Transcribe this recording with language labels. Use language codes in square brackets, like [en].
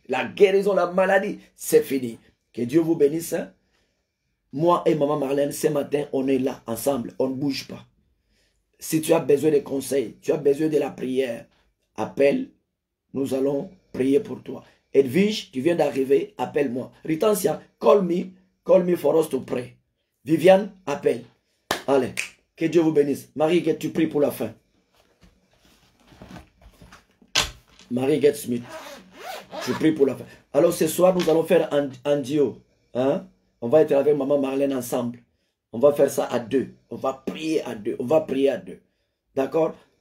[fr] La guérison, la maladie, c'est fini. Que Dieu vous bénisse. Hein? Moi et Maman Marlène, ce matin, on est là, ensemble, on ne bouge pas. Si tu as besoin de conseils, tu as besoin de la prière, appelle, nous allons prier pour toi. Edwige, tu viens d'arriver, appelle-moi. [en] Ritancia, call me for us to pray. [fr] Viviane, appelle. Allez, que Dieu vous bénisse. Marie-Guette, tu pries pour la fin. Marie-Guette Smith, tu pries pour la fin. Alors ce soir, nous allons faire un duo. Hein? On va être avec Maman Marlène ensemble. On va faire ça à 2. On va prier à 2. On va prier à 2. D'accord?